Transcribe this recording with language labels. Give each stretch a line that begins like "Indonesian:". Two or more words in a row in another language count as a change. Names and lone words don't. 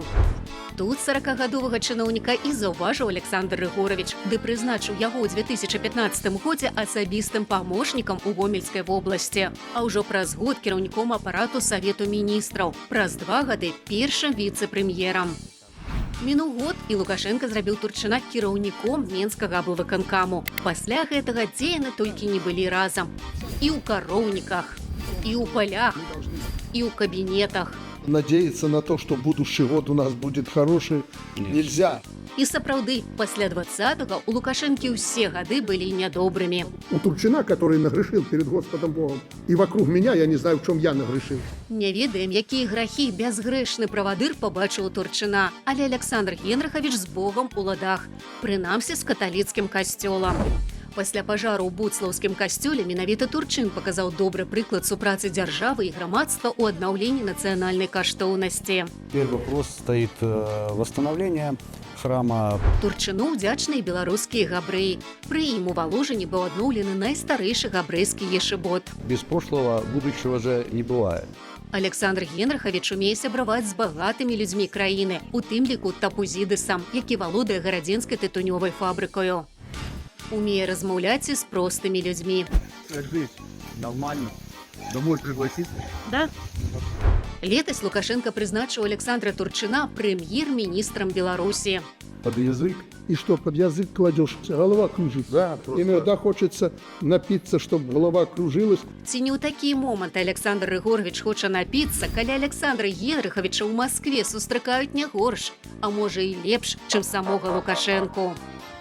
Belarusian: Тут 40-гадовага чыноўніка і заўважыў Александр Григорович, ды прызначыў яго ў 2015 годзе асабістым памочнікам у Гомельскай вобласці, а ўжо праз год кіраўніком апарату Савету міністраў, праз 2 гады першым віцэ-прэм'ерам. Мінуў год, і Лукашенко зрабіў Турчына кіраўніком Менскага аблвыканкаму. Пасля гэтага дзе яны толькі не былі разам. І ў кароўніках, і ў палях, і ў кабінетах.
Russian: Надеяться на то, что будущий год у нас будет хороший, нельзя.
Belarusian: І сапраўды, пасля 20-го у Лукашэнкі ўсе гады былі нядобрымі.
Russian: У Турчина, который нагрешил перед Господом Богом, и вокруг меня, я не знаю, в чем я нагрешил.
Belarusian: Не ведаем, якія грахі бязгрэшны правадыр пабачыў у Турчына, але Александр Генрихович з Богом у ладах, прынамсі з каталіцкім касцёлам. Пасля пажару ў Буцлаўскім касцёле менавіта Турчин паказаў добры прыклад супрацы дзяржавы і грамадства ў аднаўленні нацыянальнай каштоўнасці.
Russian: Теперь вопрос стоит восстановления храма.
Belarusian: Турчыну ўдзячныя беларускія габрэі. Пры ім у Валожыні быў адноўлены найстарэйшы габрэйскі ешыбот.
Russian: Без прошлого будущего же не бывает.
Belarusian: Александр Генрихович умее сябраваць з багатымі людзьмі краіны, у тым ліку Тапузідысам, які валодае гарадзенскай тытунёвай фабрыкаю. Умее размаўляць і з простымі людзьмі.
Russian: Нормально. Домой пригласить? Да.
Belarusian: Летась Лукашенко прызначыў Александра Турчына прэм'ер-міністрам Беларусі.
Russian: Под язык? И что, под язык кладешь? Голова кружится. Да, Иногда хочется напиться, чтобы голова кружилась.
Belarusian: Ці не ў такі момант Александр Григорович хоча напіцца, калі Александра Генриховича ў Маскве сустракаюць не горш, а можа і лепш, чым самога Лукашэнку.